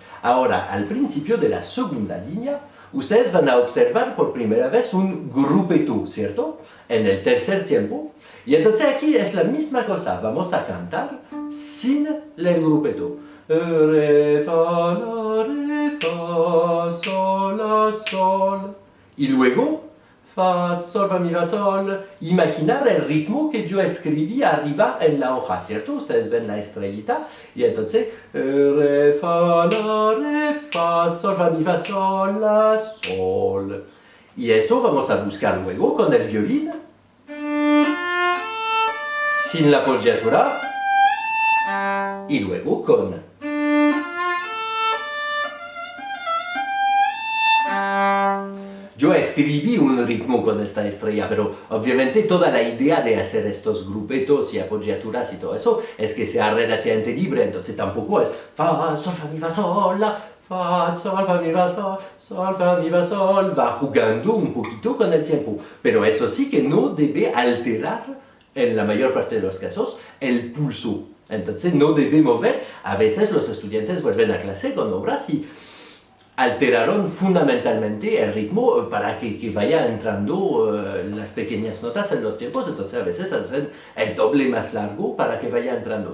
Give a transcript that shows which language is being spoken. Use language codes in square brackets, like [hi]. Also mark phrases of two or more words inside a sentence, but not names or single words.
[es] Ahora, al principio de la segunda línea, ustedes van a observar por primera vez un grupeto, ¿cierto? En el tercer tiempo. Y entonces aquí es la misma cosa, vamos a cantar sin el grupeto. Re, fa, la, re, fa, sol, la, sol. Y luego, fa, sol, fa, mi, fa, sol. Imaginar el ritmo que yo escribí arriba en la hoja, ¿cierto? Ustedes ven la estrellita. Y entonces, re, fa, la, re, fa, sol, fa, mi, fa, sol, la, sol. Y eso vamos a buscar luego con el violín. Sin la apoyatura. Y luego con. Yo escribí un ritmo con esta estrella, pero obviamente toda la idea de hacer estos grupetos y apoyaturas y todo eso es que sea relativamente libre, entonces tampoco es fa, sol, fa, mi, fa, sol, la, fa, sol, fa, mi, fa, sol, fa, mi, fa, sol, va jugando un poquito con el tiempo, pero eso sí que no debe alterar, en la mayor parte de los casos, el pulso. Entonces no debe mover. A veces los estudiantes vuelven a clase con obras y alteraron fundamentalmente el ritmo para que vaya entrando las pequeñas notas en los tiempos, entonces a veces hacen el doble más largo para que vaya entrando.